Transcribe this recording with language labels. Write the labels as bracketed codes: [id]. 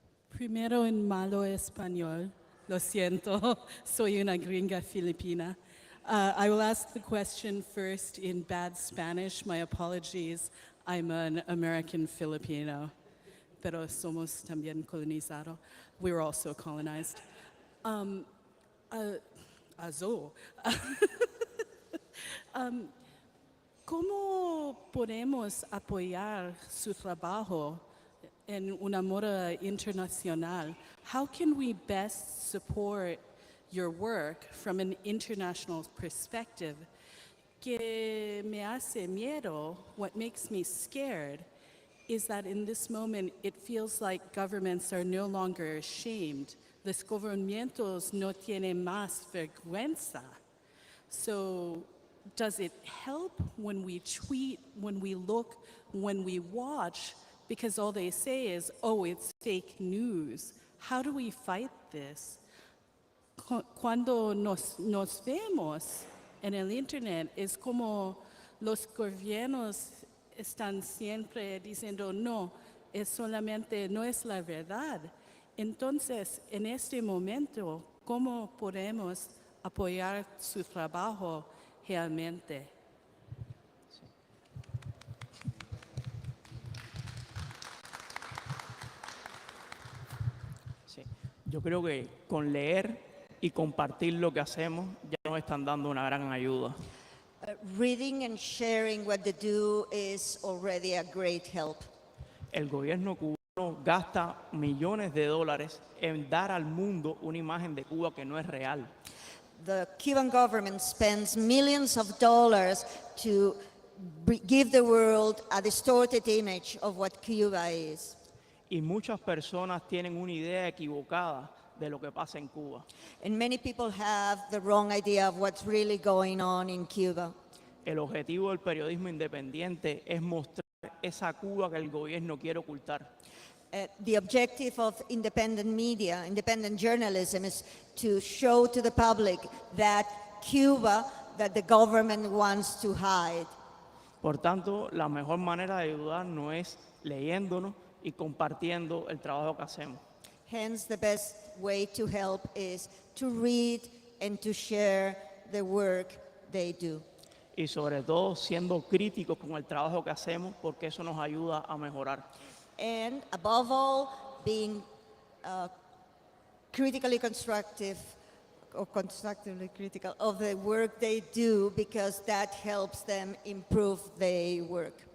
[es] Primero en malo español, lo siento, soy una gringa filipina. [en] I will ask the question first in bad Spanish. My apologies, I'm an American Filipino, [es] pero somos también colonizados. [en] We were also colonized. [es] ¿Cómo podemos apoyar su trabajo en una moda internacional? [en] How can we best support your work from an international perspective? [es] Que me hace miedo, [en] what makes me scared, is that in this moment it feels like governments are no longer ashamed. [es] Los gobiernos no tienen más vergüenza. [en] So does it help when we tweet, when we look, when we watch, because all they say is, oh, it's fake news? How do we fight this? [es] Cuando nos vemos en el Internet, es como los gobiernos están siempre diciendo, no, es solamente, no es la verdad. Entonces, en este momento, ¿cómo podemos apoyar su trabajo realmente? Sí. Yo creo que con leer y compartir lo que hacemos ya nos están dando una gran ayuda. [en] Reading and sharing what they do is already a great help. [es] El gobierno cubano gasta millones de dólares en dar al mundo una imagen de Cuba que no es real. [en] The Cuban government spends millions of dollars to give the world a distorted image of what Cuba is. [es] Y muchas personas tienen una idea equivocada de lo que pasa en Cuba. [en] And many people have the wrong idea of what's really going on in Cuba. [es] El objetivo del periodismo independiente es mostrar esa Cuba que el gobierno quiere ocultar. [en] The objective of independent media, independent journalism, is to show to the public that Cuba, that the government wants to hide. [es] Por tanto, la mejor manera de ayudarnos es leyéndonos y compartiendo el trabajo que hacemos. [en] Hence, the best way to help is to read and to share the work they do. [es] Y sobre todo siendo críticos con el trabajo que hacemos, porque eso nos ayuda a mejorar. [en] And above all, being critically constructive or constructively critical of the work they do, because that helps them improve their work.